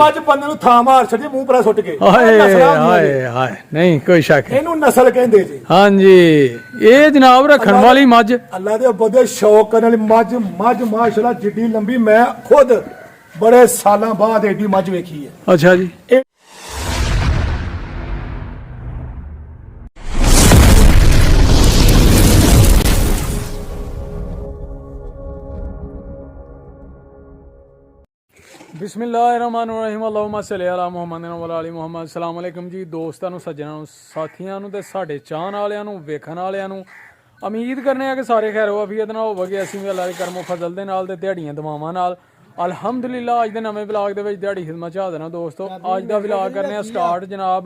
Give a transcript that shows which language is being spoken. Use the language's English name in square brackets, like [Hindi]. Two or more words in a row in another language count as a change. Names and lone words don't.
[Punjabi] ਮੱਝ ਬੰਦੇ ਨੂੰ ਥਾਂ ਮਾਰ ਛੱਡੀ ਮੂੰਹ ਪਰ ਸੁੱਟ ਕੇ। ਹਾਏ ਹਾਏ ਹਾਏ ਨਹੀਂ ਕੋਈ ਸ਼ੱਕ ਨਹੀਂ। ਇਹਨੂੰ ਨਸਲ ਕਹਿੰਦੇ ਜੀ। ਹਾਂ ਜੀ ਇਹ ਜਨਾਬ ਰੱਖਣ ਵਾਲੀ ਮੱਝ ਅੱਲਾਹ ਦੇ ਬੰਦੇ ਸ਼ੌਕ ਕਰਨੇ ਵਾਲੀ ਮੱਝ ਮੱਝ ਮਾਸ਼ਾਅੱਲਾਹ ਜਿੱਡੀ ਲੰਮੀ ਮੈਂ ਖੁਦ ਬੜੇ ਸਾਲਾਂ ਬਾਅਦ ਏਡੀ ਮੱਝ ਵੇਖੀ ਹੈ। ਅੱਛਾ ਜੀ। [Arabic] بسم الله الرحمن الرحيم اللهم صل على محمد و آل محمد. السلام عليكم [Punjabi] जी ਦੋਸਤਾਂ ਨੂੰ, ਸੱਜਣਾਂ ਨੂੰ, ਸਾਥੀਆਂ ਨੂੰ ਤੇ ਸਾਡੇ ਚਾਹਣ ਵਾਲਿਆਂ ਨੂੰ, ਵੇਖਣ ਵਾਲਿਆਂ ਨੂੰ। ਉਮੀਦ ਕਰਨੇ ਆ ਕਿ ਸਾਰੇ ਖੈਰ ਵਫੀਅਤ ਨਾਲ ਹੋਵਗੇ। ਅਸੀਂ ਵੀ ਅੱਲਾਹ ਦੇ ਕਰਮੋ ਫਜ਼ਲ ਦੇ ਨਾਲ ਤੇ ਦਿਹਾੜੀਆਂ ਦੁਆਵਾਂ ਨਾਲ ਅਲਹਮਦੁਲਿਲਾ ਅੱਜ ਦੇ ਨਵੇਂ ਵਲੌਗ ਦੇ ਵਿੱਚ ਦਿਹਾੜੀ ਖਿਦਮਤ ਚ ਹਾਜ਼ਰ ਹਾਂ ਦੋਸਤੋ। ਅੱਜ ਦਾ ਵਲੌਗ ਕਰਨੇ ਆ ਸਟਾਰਟ ਜਨਾਬ।